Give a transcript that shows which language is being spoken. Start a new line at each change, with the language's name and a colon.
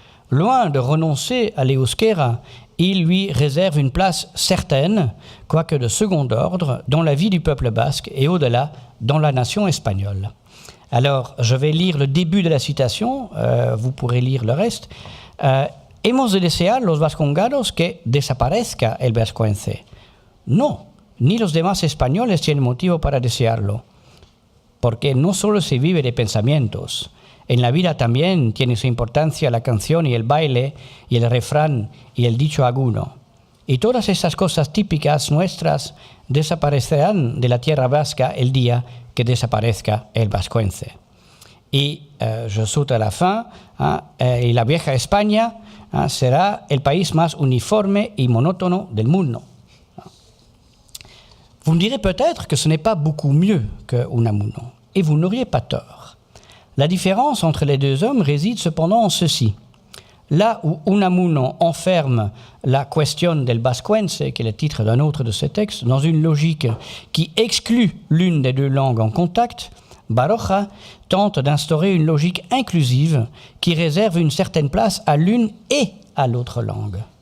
French: Loin de renoncer à l'euskera, il lui réserve une place certaine, quoique de second ordre, dans la vie du peuple basque et au-delà, dans la nation espagnole. Alors, je vais lire le début de la citation, vous pourrez lire le reste.
Spanish: Hemos de desear los vascongados que desaparezca el vascuence. No, ni los demás españoles tienen motivo para desearlo, porque no solo se vive de pensamientos. En la vida también tiene su importancia la canción y el baile y el refrán y el dicho agudo. Y todas estas cosas típicas nuestras desaparecerán de la tierra vasca el día que desaparezca el vascuence. Y
French: je saute à la fin,
Spanish: y la vieja España será el país más uniforme y monótono del mundo.
French: Vous me direz peut-être que ce n'est pas beaucoup mieux que Unamuno, et vous n'auriez pas tort. La différence entre les deux hommes réside cependant en ceci. Là où Unamuno enferme la question del vascuence, qui est le titre d'un autre de ses textes, dans une logique qui exclut l'une des deux langues en contact, Baroja tente d'instaurer une logique inclusive qui réserve une certaine place à l'une et à l'autre langue.